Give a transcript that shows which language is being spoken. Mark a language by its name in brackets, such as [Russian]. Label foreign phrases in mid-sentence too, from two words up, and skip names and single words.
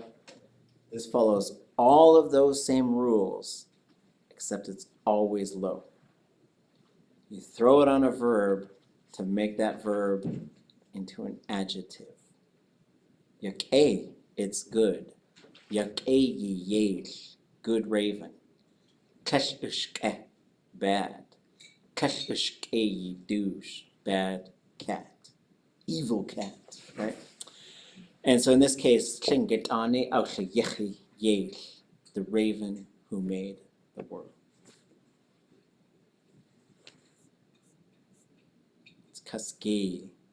[English] This follows all of those same rules, except it's always low. You throw it on a verb to make that verb into an adjective. Yak'e, it's good. [Tlingit] Yak'e Yéil, [English] good raven. Kash'ushke, bad. [Tlingit] Kash'ushke douche, [English] bad cat. Evil cat, right? And so in this case, [Tlingit] Shingetane Aushyechi Yéil, [English] the raven who made the world. It's Kaasgéiy.